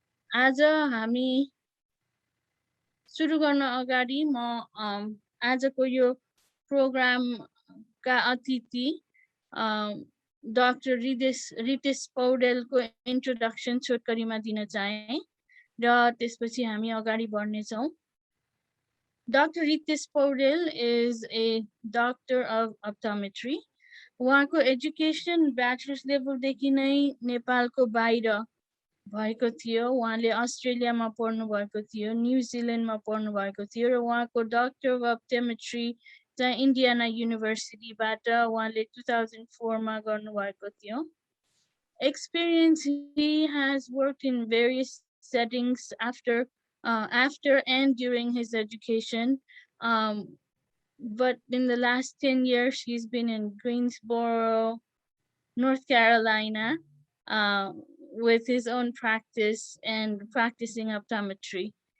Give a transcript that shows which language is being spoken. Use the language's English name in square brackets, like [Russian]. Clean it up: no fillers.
[Nepali] आज हामी सुरु गर्न अगाडि म आजको यो प्रोग्रामका अतिथि डाक्टर रितेश पौडेलको इन्ट्रोडक्सन छोटकरीमा दिन चाहे र त्यसपछि हामी अगाडि बढ्नेछौँ। [English] Dr. Ritesh Paudel is a doctor of optometry. [Nepali] उहाँको एजुकेसन ब्याचलर्स लेभलदेखि नै नेपालको बाहिर भएको थियो। उहाँले अस्ट्रेलियामा पढ्नु भएको थियो, न्युजिल्यान्डमा पढ्नु भएको थियो र उहाँको डाक्टर अफ अप्टोमेट्री चाहिँ इन्डियाना युनिभर्सिटीबाट उहाँले 2004 मा गर्नुभएको थियो। [English] Experience, he has worked in various settings after and during his education. But in the last 10 years, he's been in Greensboro, North Carolina, with his own practice and practicing optometry.